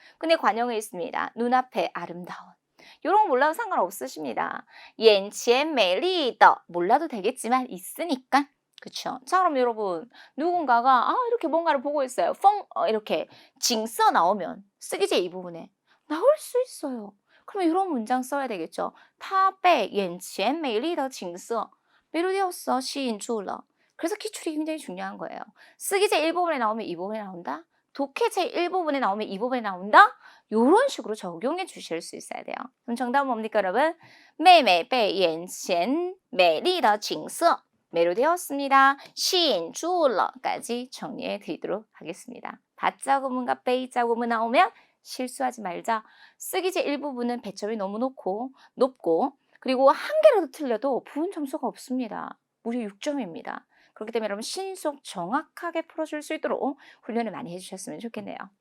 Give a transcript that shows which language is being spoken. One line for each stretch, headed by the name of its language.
Korean: 근데 관용에 있습니다. 눈앞에 아름다운. 이런 거 몰라도 상관없으십니다.
Chinese: 眼前美丽的
Korean: 몰라도 되겠지만 있으니까. 그쵸? 자, 그럼 여러분 누군가가 이렇게 뭔가를 보고 있어요. 이렇게 징써 나오면 쓰기제 이 부분에 나올 수 있어요. 그러면 이런 문장 써야 되겠죠.
Chinese: 他被眼前美丽的景色
Korean: 매료되었어.
Chinese: 吸引住了.
Korean: 그래서 기출이 굉장히 중요한 거예요. 쓰기제 1부분에 나오면 2부분에 나온다. 독해제 1부분에 나오면 2부분에 나온다. 이런 식으로 적용해 주실 수 있어야 돼요. 그럼 정답은 뭡니까 여러분?
Chinese: 妹妹被眼前美丽的景色
Korean: 매료되었습니다.
Chinese: 吸引住了
Korean: 까지 정리해 드리도록 하겠습니다. 바자 구문과 베이자 구문 나오면 실수하지 말자. 쓰기제 일부분은 배점이 너무 높고 그리고 한 개라도 틀려도 부분 점수가 없습니다. 무려 6점입니다. 그렇기 때문에 여러분 신속 정확하게 풀어줄 수 있도록 훈련을 많이 해주셨으면 좋겠네요.